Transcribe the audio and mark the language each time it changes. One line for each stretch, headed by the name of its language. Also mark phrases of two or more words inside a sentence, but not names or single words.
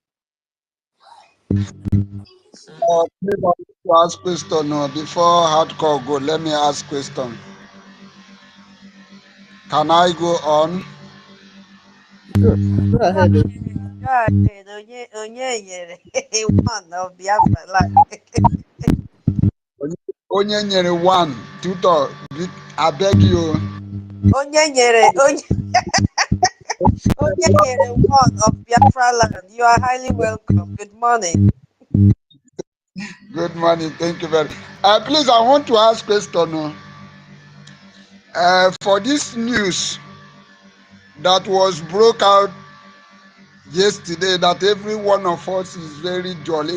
English: Please, I want to ask question. Before hardcore go, let me ask question. Can I go on? Go ahead. Go ahead. One of Biafra land.
Igbo: Onye nyere
English: one, tutor, I beg you.
Igbo: Onye nyere
English: one of Biafra land. You are highly welcome. Good morning. Good morning. Thank you very much. Please, I want to ask question. For this news that was broke out yesterday, that every one of us is very jolly.